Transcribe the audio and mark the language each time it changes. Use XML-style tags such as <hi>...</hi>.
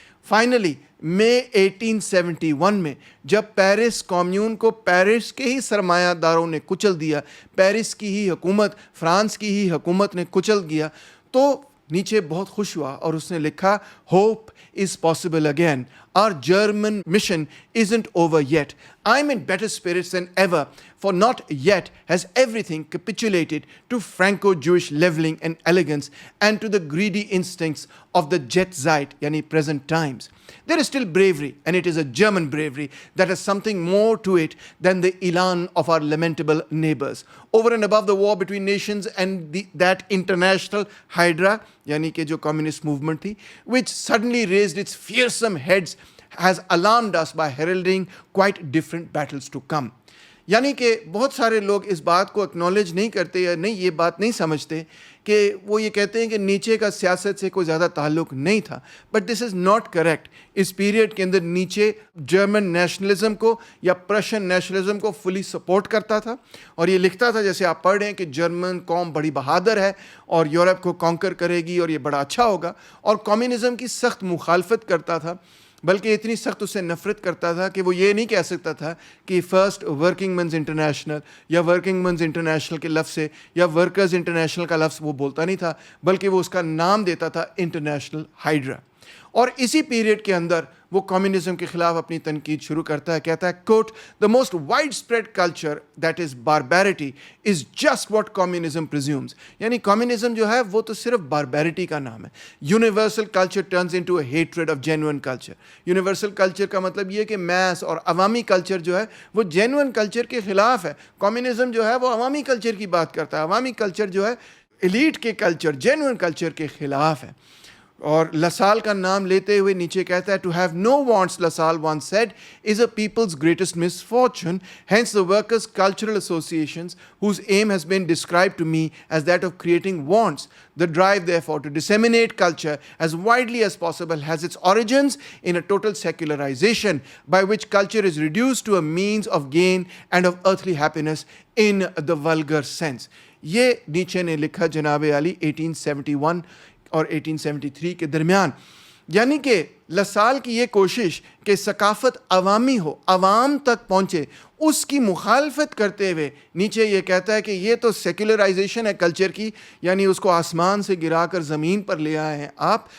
<ur>Finally مئی 1871 میں جب Paris کمیون کو پیرس کے ہی سرمایہ داروں نے کچل دیا، پیرس کی ہی حکومت، فرانس کی ہی حکومت نے کچل دیا، تو نیچے بہت خوش ہوا اور اس نے لکھا،</ur> <en>Hope is possible again. Our German mission isn't over yet. I'm in better spirits than ever, for not yet has everything capitulated to Franco-Jewish leveling and elegance and to the greedy instincts of the Jetzeit, yani present times. There is still bravery, and it is a German bravery that has something more to it than the elan of our lamentable neighbors. Over and above the war between nations and that international hydra,</en> <ur>yani ke jo communist movement thi,</ur> <en>which suddenly raised its fearsome heads, has alarmed us by heralding quite different battles to come.</en> <ur>یعنی کہ بہت سارے لوگ اس بات کو acknowledge نہیں کرتے یا نہیں یہ بات نہیں سمجھتے کہ وہ یہ کہتے ہیں کہ نیچے کا سیاست سے کوئی زیادہ تعلق نہیں تھا،</ur> <en>But this is not correct.</en> <ur>اس period کے اندر نیچے جرمن نیشنلزم کو یا پرشین نیشنلزم کو فلی سپورٹ کرتا تھا اور یہ لکھتا تھا، جیسے آپ پڑھ رہے ہیں، کہ جرمن قوم بڑی بہادر ہے اور یورپ کو کانکر کرے گی اور یہ بڑا اچھا ہوگا، اور کمیونزم کی سخت مخالفت کرتا تھا، بلکہ اتنی سخت اس سے نفرت کرتا تھا کہ وہ یہ نہیں کہہ سکتا تھا کہ فرسٹ ورکنگ مینز انٹرنیشنل یا ورکنگ مینز انٹرنیشنل کے لفظ سے یا ورکرز انٹرنیشنل کا لفظ وہ بولتا نہیں تھا، بلکہ وہ اس کا نام دیتا تھا انٹرنیشنل ہائیڈرا. اور اسی پیریڈ کے اندر وہ کمیونزم کے خلاف اپنی تنقید شروع کرتا ہے، کہتا ہے، کوٹ،</ur> <en>"The most widespread culture, that is barbarity, is just what communism presumes."</en> <ur>یعنی کمیونزم جو ہے وہ تو صرف باربیریٹی کا نام ہے.</ur> <en>Universal culture turns into a hatred of genuine culture.</en> <ur>Universal culture کا مطلب یہ کہ میس اور عوامی کلچر جو ہے وہ جینوئن کلچر کے خلاف ہے. کمیونزم جو ہے وہ عوامی کلچر کی بات کرتا ہے، عوامی کلچر جو ہے ایلیٹ کے کلچر، جینوئن کلچر کے خلاف ہے. اور لسال کا نام لیتے ہوئے نیچے کہتا ہے,</ur> <en>to have no wants, LaSalle once said, is a people's greatest misfortune. Hence the workers' cultural associations, whose aim has been described to me as that of creating wants. The drive, therefore, to disseminate culture as widely as possible has its origins in a total secularization, by which culture is reduced to a means of gain and of earthly happiness in the vulgar sense.</en> <ur>یہ نیچے نے لکھا جناب عالی 1871 اور 1873 کے درمیان. یعنی کہ لسال کی یہ کوشش کہ ثقافت عوامی ہو, عوام تک پہنچے, اس کی مخالفت کرتے ہوئے نیچے یہ کہتا ہے کہ یہ تو سیکولرائزیشن ہے کلچر کی, یعنی اس کو آسمان سے گرا کر زمین پر لے آئے ہیں آپ.</ur>